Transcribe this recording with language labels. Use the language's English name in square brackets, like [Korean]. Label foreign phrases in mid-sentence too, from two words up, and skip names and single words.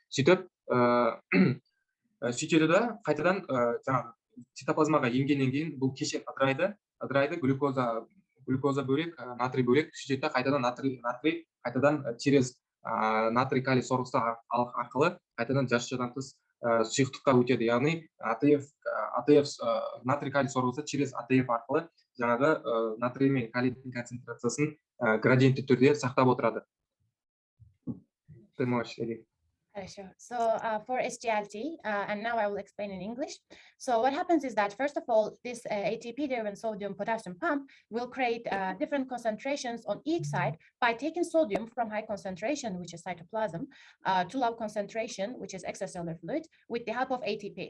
[Kazakh] Сөйтеді да, қайтадан жаңағы цитоплазмаға енгеннен кейін бұл кешен ыдырайды, глюкоза бөлек, натрий бөлек, сөйтеді қайтадан натрий қайтадан через натрий калий сорғысы арқылы қайтадан жасушадан тыс сұйықтыққа өтеді. Яғни натрий калий сорғысы через АТФ арқылы жаңағы натрий мен калийдің концентрациясын градиентті түрде сақтап отырады. [Russian] Ты можешь идти. [English] So for SGLT, and now I will explain in English. So what happens is that, first of all, this ATP-driven sodium-potassium pump will create different concentrations on each side by taking sodium from high concentration, which is cytoplasm, to low concentration, which is extracellular fluid, with the help of ATP.